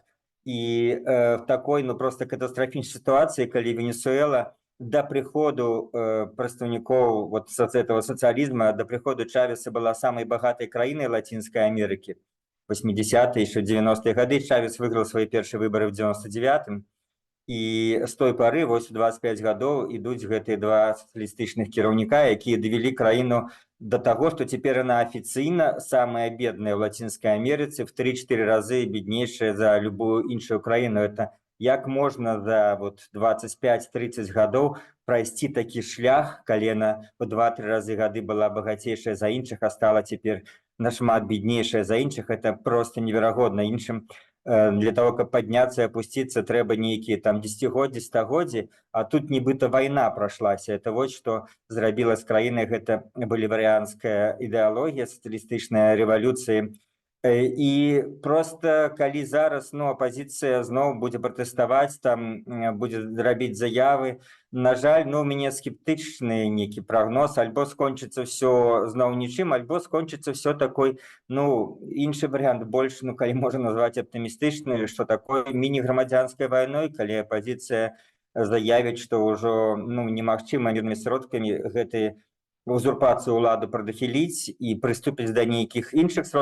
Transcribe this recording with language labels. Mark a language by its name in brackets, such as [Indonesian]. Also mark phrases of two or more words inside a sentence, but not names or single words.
[Belarusian] І в такой просто катастрафічнай сітуацыі, калі Венесуэла до прыходу прадстаўнікоў [Russian] вот этого [Belarusian] сацыялізма, до прыходу Чавеса была самай багатай краінай Лацінскай Амерыкі. [Russian] 80-е, еще 90-е гады Чавес выиграл свои первые выборы в 99-м, и с той поры, [Belarusian] вось 25 гадоў, ідуць гэтыя два сацыялістычных кіраўніка, якія давялі краіну [Russian] до того, что теперь она официально самая бедная в Латинской Америке, [Belarusian] в 3-4 разы беднейшая за любую іншую краіну. [Russian] Это як можно за вот 25-30 гадоў пройти такі шлях, калі яна в 2-3 разы гады была богатейшая за іншых, а стала теперь нашмат беднейшая за іншых. Это просто неверагодна. Іншым для того, каб подняться и опуститься, [Belarusian] трэба нейкія там десятигоддзі, стагоддзі, а тут нібыта вайна прашлася. Это вот что зрабіла з краінай гэта баліварыянская ідэалогія, сацыялістычная рэвалюцыя. І просто калі зараз апозіцыя зноў будзе пратэставаць, там будзе рабіць заявы, на жаль, у мяне скептычны нейкі прагноз, альбо скончыцца ўсё зноў нічым, альбо скончыцца ўсё такой, іншы варыянт, больш, калі можна назваць аптымістычны, што такой міні-грамадзянскай вайной, калі апозіцыя заявіць, што ўжо немагчыма мірнымі сродкамі гэтай узурпацию уладу прадахіліць і прыступіць да нейкіх іншых сродкаў.